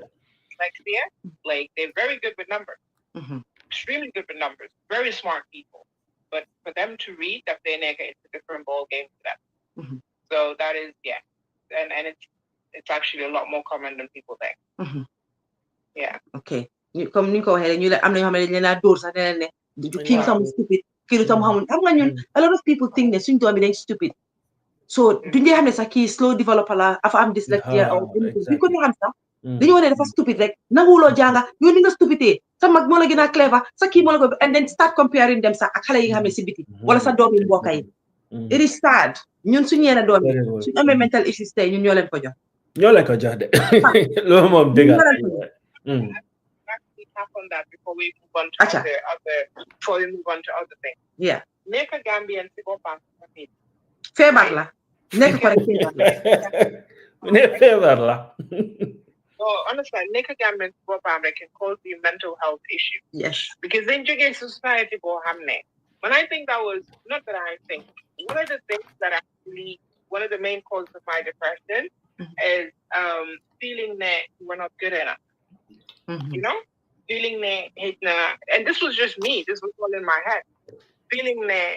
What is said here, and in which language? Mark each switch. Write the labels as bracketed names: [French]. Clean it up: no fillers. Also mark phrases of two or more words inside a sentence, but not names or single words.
[English] like they're very good with numbers. Extremely good with numbers, very smart people, but for them to read that it's a different ball game for them. So that is and it's actually a lot more common than people think. Yeah. Okay. [Wolof] Comme ni ko waxee ñu am na ñoo xam ne dañ leen door sax ne leen ne kii sama stupid kii tam xamul xam nga ñun [English] a lot of people think [Wolof] ne suñ doom bi dañ stupid so duñ dee xam ne sax kii [English] slow developer [Wolof] la afa am dyslexia bi ko ñu xam sax dañu wane dafa stupid rek nanguwuloo jànga yow ni nga stupidité sa mag moo la gën a clever sa kii moo la ko [English] and then start comparing them [Wolof] sax ak xale yi nga xam ne si biti wala sa doom yi mbokk yi [English] it is sad [Wolof] ñun suñu yenn doom yi suñu amee [English] mental issues [Wolof] tey ñun ñoo leen ko jox de loolu moom dëgg [English] tap on that before we move on to other things. Yeah. [Wolof] Nekk Gambian si boppam feebar la nekk ko rek feebar la. [English] So honestly, [Wolof] nekk Gambian si boppam rek [English] can cause you mental health issues. Yes. Because in jógee society [Wolof] boo xam ne, [English] when I think that was not that I think one of the things that actually one of the main causes of my depression is feeling that we're not good enough. You know? Feeling that, and this was just me. This was all in my head. Feeling that